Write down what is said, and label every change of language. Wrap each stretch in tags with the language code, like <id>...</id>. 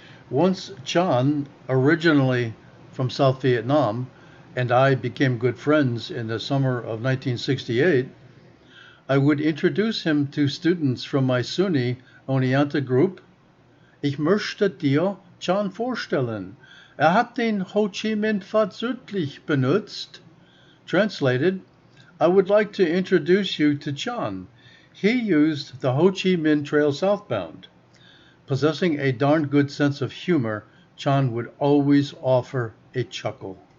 <en>Once Chan, originally from South Vietnam, and I became good friends in the summer of 1968, I would introduce him to students from my SUNY Oneonta group.</en> <de>Ich möchte dir Chan vorstellen. Hat den Ho Chi Minh Pfad südlich benutzt.</de> <en>Translated, I would like to introduce you to Chan. He used the Ho Chi Minh Trail southbound. Possessing a darn good sense of humor, Chan would always offer a chuckle.</en>